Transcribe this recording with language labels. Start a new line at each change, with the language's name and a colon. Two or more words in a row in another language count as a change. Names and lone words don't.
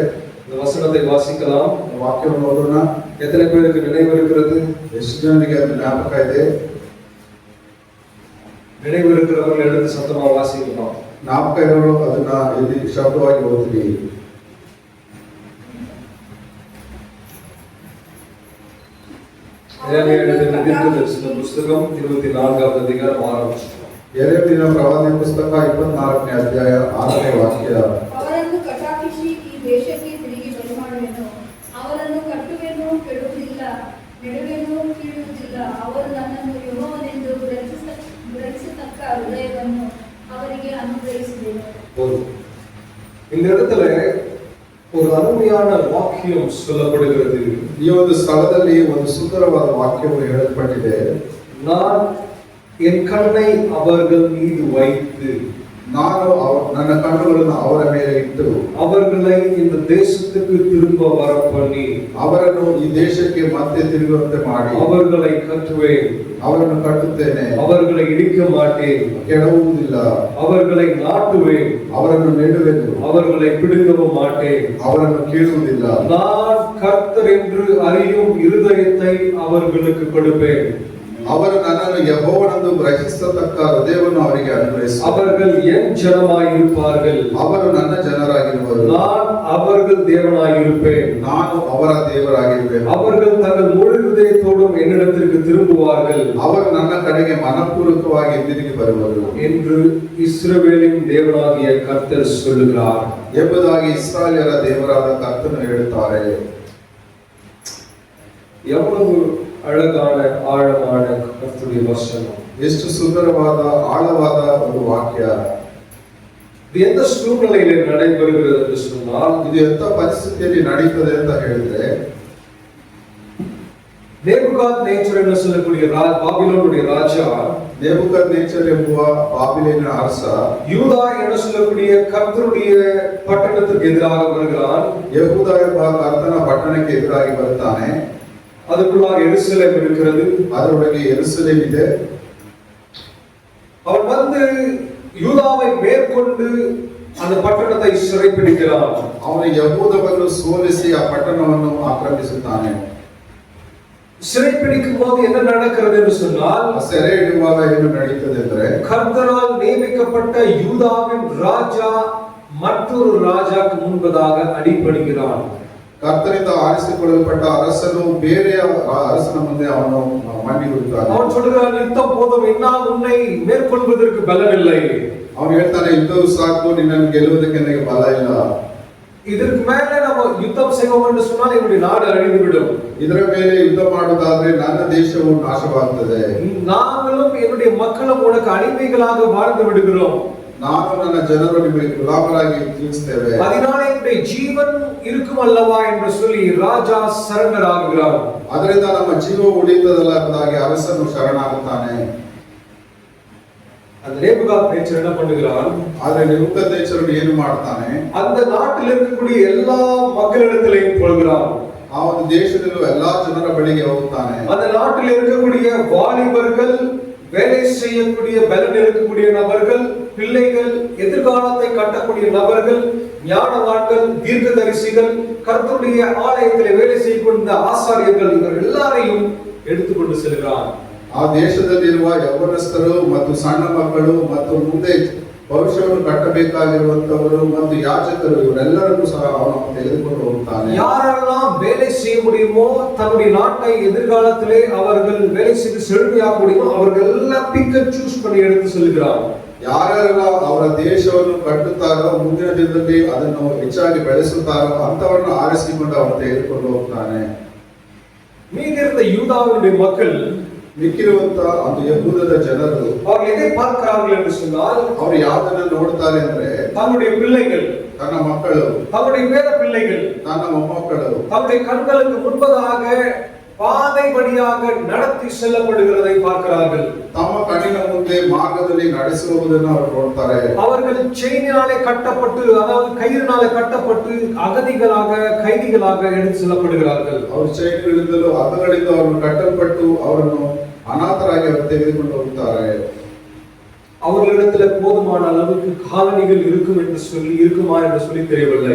Tamil: இந்த வசனத்தை வாசிக்கலாம்.
Kannada: ವಾಕ್ಯವನ್ನು ಓದೋಣ.
Tamil: எத்தனை பேருக்கு நினைவு இருக்கிறது?
Kannada: ಎಷ್ಟು ಜನರಿಗೆ ಅದು ಜ್ಞಾಪಕ ಇದೆ?
Tamil: நினைவு இருக்கிறவர்கள் எடுத்து சத்தமா வாசிக்கலாம்.
Kannada: ಜ್ಞಾಪಕ ಇರೋರು ಅದನ್ನ ಇಲ್ಲಿ ಶಬ್ದವಾಗಿ ಓದ್ತೀವಿ.
Tamil: தீர்க்கதரிசன புஸ்தகம் 24வது அதிகாரம் ஆரம்பிச்சோம்.
Kannada: ಯೆರೆಮೀಯನ ಪ್ರವಾದನೆ ಪುಸ್ತಕ 24ನೇ ಅಧ್ಯಾಯ 6ನೇ ವಾಕ್ಯ. ಅವರನ್ನು ಕಟಾಕ್ಷಿಸಿ ಈ ದೇಶಕ್ಕೆ ತಿರುಗಿ ಬರಮಾಡುವೆನು. ಅವರನ್ನು ಕಟ್ಟುವೆನು, ಕೆಡುವುದಿಲ್ಲ, ನೆಡುವೆನು, ಕೀಳುವುದಿಲ್ಲ. ಅವರು ನನ್ನನ್ನು ಯೆಹೋವನೆಂದು ಗ್ರಹಿಸತಕ್ಕ ಹೃದಯವನ್ನು ಅವರಿಗೆ ಅನುಗ್ರಹಿಸಿದೆನು.
Tamil: இந்த இடத்துல ஒரு அருமையான வாக்கியம் சொல்லப்படுகிறது.
Kannada: ಈ ಒಂದು ಸ್ಥಳದಲ್ಲಿ ಒಂದು ಸುಂದರವಾದ ವಾಕ್ಯವು ಹೇಳಲ್ಪಟ್ಟಿದೆ.
Tamil: நான் என் கண்ணை அவர்கள் மீது வைத்து
Kannada: ನಾನು ನನ್ನ ಕಣ್ಣುಗಳನ್ನು ಅವರ ಮೇಲೆ ಇಟ್ಟು
Tamil: அவர்களை இந்த தேசத்துக்கு திரும்ப வர பண்ணி
Kannada: ಅವರನ್ನು ಈ ದೇಶಕ್ಕೆ ಮತ್ತೆ ತಿರುಗುವಂತೆ ಮಾಡಿ
Tamil: அவர்களை கட்டுவேன்,
Kannada: ಅವರನ್ನು ಕಟ್ಟುತ್ತೇನೆ,
Tamil: அவர்களை இடிக்க மாட்டேன்,
Kannada: ಕೆಡವುವುದಿಲ್ಲ,
Tamil: அவர்களை நாட்டுவேன்,
Kannada: ಅವರನ್ನು ನೆಡುವೆನು,
Tamil: அவர்களை பிடுங்கவும் மாட்டேன்,
Kannada: ಅವರನ್ನು ಕೀಳುವುದಿಲ್ಲ.
Tamil: நான் கர்த்தர் என்று அறியும் இருதயத்தை அவர்களுக்கு கொடுப்பேன்.
Kannada: ಅವರು ನನ್ನನ್ನು ಯೆಹೋವನೆಂದು ಗ್ರಹಿಸತಕ್ಕ ಹೃದಯವನ್ನು ಅವರಿಗೆ ಅನುಗ್ರಹಿಸುವೆನು.
Tamil: அவர்கள் என் ஜனமாய் இருப்பார்கள்,
Kannada: ಅವರು ನನ್ನ ಜನರಾಗಿರುವರು,
Tamil: நான் அவர்கள் தேவனாய் இருப்பேன்,
Kannada: ನಾನು ಅವರ ದೇವರಾಗಿರುವೆನು.
Tamil: அவர்கள் தங்கள் முழு இதயத்தோடும் என்னிடத்திற்கு திரும்புவார்கள்,
Kannada: ಅವರು ನನ್ನ ಕಡೆಗೆ ಮನಪೂರ್ವಕವಾಗಿ ತಿರುಗಿ ಬರುವರು
Tamil: என்று இஸ்ரவேலின் தேவனாகிய கர்த்தர் சொல்லுகிறார்
Kannada: ಎಂಬುದಾಗಿ ಇಸ್ರಾಯೇಲರ ದೇವರಾದ ಕರ್ತನು ಹೇಳುತ್ತಾರೆ.
Tamil: எவ்வளவு அழகான ஆழமான கர்த்தருடைய வசனம்,
Kannada: ಎಷ್ಟು ಸುಂದರವಾದ ಆಳವಾದ ಒಂದು ವಾಕ್ಯ.
Tamil: இது எந்த சூழ்நிலையில நடைபெறுகிறது என்று சொன்னால்,
Kannada: ಇದು ಎಂತ ಪರಿಸ್ಥಿತಿಯಲ್ಲಿ ನಡೀತದೆ ಅಂತ ಹೇಳಿದ್ರೆ,
Tamil: நேபுகாத்நேச்சர் என்று சொல்லக்கூடிய பாபிலோனுடைய ராஜா,
Kannada: நேபுகத்நேச்சர் ಎಂಬುವ ಬಾಬಿಲೋನಿನ ಅರಸ
Tamil: யூதா என்று சொல்லக்கூடிய கர்த்தருடைய பட்டணத்துக்கு எதிராக வருகிறான்.
Kannada: ಯೆಹೂದ ಎಂಬ ಕರ್ತನ ಪಟ್ಟಣಕ್ಕೆ ಎದುರಾಗಿ ಬರ್ತಾನೆ.
Tamil: அதுக்குள்ளாக எருசலேம் இருக்கிறது.
Kannada: ಅದರೊಳಗೆ ಯೆರೂಸಲೇಮ್ ಇದೆ.
Tamil: அவன் வந்து யூதாவை மேற்கொண்டு அந்த பட்டணத்தை சிறைப்பிடிக்கிறான்.
Kannada: ಅವನು ಯೆಹೂದವನ್ನು ಸೋಲಿಸಿ ಆ ಪಟ್ಟಣವನ್ನು ಆಕ್ರಮಿಸುತ್ತಾನೆ.
Tamil: சிறைப்பிடிக்கும் போது என்ன நடக்கிறது என்று சொன்னால்,
Kannada: ಸೆರೆ ಹಿಡಿಯುವಾಗ ಏನು ನಡೀತದೆ ಅಂದ್ರೆ,
Tamil: கர்த்தரால் நியமிக்கப்பட்ட யூதாவின் ராஜா மற்றொரு ராஜாக்கு முன்பதாக அடிபணிகிறான்.
Kannada: ಕರ್ತನಿಂದ ಆರಿಸಿಕೊಳ್ಳಲ್ಪಟ್ಟ ಅರಸನು ಬೇರೆಯ ಅರಸನ ಮುಂದೆ ಅವನು ಮಣ್ಣಿ ಹುಡುಕ್ತಾನೆ.
Tamil: அவன் சொல்கிறான், யுத்தம் போதும், என்னால் உன்னை மேற்கொள்வதற்கு பலமில்லை.
Kannada: ಅವನು ಹೇಳ್ತಾನೆ, ಯುದ್ಧವು ಸಾಕು, ನಿನ್ನನ್ನು ಗೆಲ್ಲುವುದಕ್ಕೆ ನನಗೆ ಬಲ ಇಲ್ಲ.
Tamil: இதற்கு மேல நம்ம யுத்தம் செய்வோம் என்று சொன்னால் என்னுடைய நாடு அழிந்து விடும்.
Kannada: ಇದರ ಮೇಲೆ ಯುದ್ಧ ಮಾಡುವುದಾದ್ರೆ ನನ್ನ ದೇಶವು ನಾಶವಾಗುತ್ತದೆ.
Tamil: நாங்களும் என்னுடைய மக்களும் உனக்கு அடிமைகளாக வாழ்ந்து விடுகிறோம்.
Kannada: ನಾನು ನನ್ನ ಜನರು ನಿಮಗೆ ಗುಲಾಮರಾಗಿ ಜೀವಿಸುತ್ತೇವೆ.
Tamil: அதனால என்னுடைய ஜீவன் இருக்கும் அல்லவா என்று சொல்லி ராஜா சரண்டர் ஆகுகிறார்.
Kannada: ಅದರಿಂದ ನಮ್ಮ ಜೀವ ಉಳಿಯುತ್ತದಲ್ಲ ಎಂಬುದಾಗಿ ಅರಸನು ಶರಣಾಗುತ್ತಾನೆ.
Tamil: அந்த நேபுகாத்நேச்சர் என்ன பண்ணுகிறான்?
Kannada: ಆದ್ರೆ ನೆಬೂಕದ್ನೆಚ್ಚರನು ಏನು ಮಾಡ್ತಾನೆ?
Tamil: அந்த நாட்டில் இருக்கக்கூடிய எல்லா மக்களிடத்திலையும் போகிறான்.
Kannada: ಆ ಒಂದು ದೇಶದಲ್ಲೂ ಎಲ್ಲಾ ಜನರ ಬಳಿಗೆ ಹೋಗ್ತಾನೆ.
Tamil: அந்த நாட்டில் இருக்கக்கூடிய வாலிபர்கள், வேலை செய்யக்கூடிய பலன் இருக்கக்கூடிய நபர்கள், பிள்ளைகள், எதிர்காலத்தை கட்டக்கூடிய நபர்கள், ஞானவான்கள், தீர்க்கதரிசிகள், கர்த்தருடைய ஆலயத்திலே வேலை செய்யக்கூடிய ஆசாரியர்கள், இவர் எல்லாரையும் எடுத்துக்கொண்டு செல்கிறான்.
Kannada: ಆ ದೇಶದಲ್ಲಿರುವ ಯೌವನಸ್ಥರು ಮತ್ತು ಸಣ್ಣ ಮಕ್ಕಳು ಮತ್ತು ಮುಂದೆ ಭವಿಷ್ಯವನ್ನು ಕಟ್ಟಬೇಕಾಗಿರುವಂತವರು ಮತ್ತು ಯಾಜಕರು ಇವರೆಲ್ಲರನ್ನು ಸಹ ಅವನು ತೆಗೆದುಕೊಂಡು ಹೋಗ್ತಾನೆ.
Tamil: யாரெல்லாம் வேலை செய்ய முடியுமோ, தன்னுடைய நாட்டை எதிர்காலத்திலே அவர்கள் வேலை செய்து செழுமையாக முடியுமோ அவர்கள் எல்லாம்
English: pick and choose
Tamil: பண்ணி எடுத்து செல்கிறார்.
Kannada: ಯಾರೆಲ್ಲ ಅವರ ದೇಶವನ್ನು ಕಟ್ಟುತ್ತಾರೋ, ಮುಂದಿನ ದಿನದಲ್ಲಿ ಅದನ್ನು ಹೆಚ್ಚಾಗಿ ಬೆಳೆಸುತ್ತಾರೋ ಅಂತವರನ್ನು ಆರಿಸಿಕೊಂಡು ಅವನು ತೆಗೆದುಕೊಂಡು ಹೋಗ್ತಾನೆ.
Tamil: மீதி இருந்த யூதாவினுடைய மக்கள்,
Kannada: ಮಿಕ್ಕಿರುವಂತ ಒಂದು ಯಹೂದದ ಜನರು,
Tamil: அவர்கள் எதை பார்க்கிறார்கள் என்று சொன்னால்,
Kannada: ಅವರು ಯಾವುದನ್ನು ನೋಡ್ತಾರೆ ಅಂದ್ರೆ,
Tamil: தன்னுடைய பிள்ளைகள்,
Kannada: ತನ್ನ ಮಕ್ಕಳು,
Tamil: தன்னுடைய பேர பிள்ளைகள்,
Kannada: ತನ್ನ ಮೊಮ್ಮಕ್ಕಳು
Tamil: தன்னுடைய கண்களுக்கு முன்பதாக பாதை வழியாக நடத்தி செல்லப்படுகிறதை பார்க்கிறார்கள்.
Kannada: ತಮ್ಮ ಕಣ್ಣಿನ ಮುಂದೆ ಮಾರ್ಗದಲ್ಲಿ ನಡೆಸುವುದನ್ನು ಅವರು ನೋಡ್ತಾರೆ.
Tamil: அவர்கள் செயினாலே கட்டப்பட்டு, அதாவது கயிறினாலே கட்டப்பட்டு அகதிகளாக, கைதிகளாக எடுத்து செல்லப்படுகிறார்கள்.
Kannada: ಅವರು ಚೈನ್ಗಳಿಂದಲೂ ಹಗ್ಗಗಳಿಂದ ಅವರನ್ನು ಕಟ್ಟಲ್ಪಟ್ಟು ಅವರನ್ನು ಅನಾಥರಾಗಿ ಅವರು ತೆಗೆದುಕೊಂಡು ಹೋಗ್ತಾರೆ.
Tamil: அவர்களிடத்துல போதுமான அளவுக்கு காலணிகள் இருக்குமா என்று சொல்லி தெரியவில்லை.